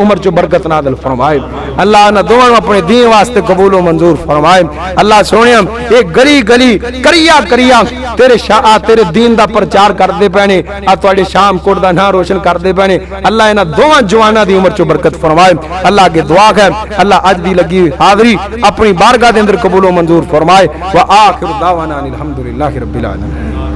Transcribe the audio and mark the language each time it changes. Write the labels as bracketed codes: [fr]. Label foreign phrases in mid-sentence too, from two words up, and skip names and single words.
[pa] عمر چ برکت نازل فرمائے اللہ انہاں دوواں اپنے دین واسطے قبول و منظور فرمائے اللہ سونیا ایک گلی گلی کریا کریا تیرے شاہ تیرے دین دا پرچار کردے پینے آ تواڈے شام کوٹ دا نام روشن کردے پینے اللہ انہاں دوواں جواناں دی عمر چ برکت فرمائے اللہ کے دعا ہے اللہ اج دی لگی حاضری اپنی بارگاہ دے اندر قبول و منظور فرمائے [ar] وآخر دعوانا الحمدللہ رب العالمین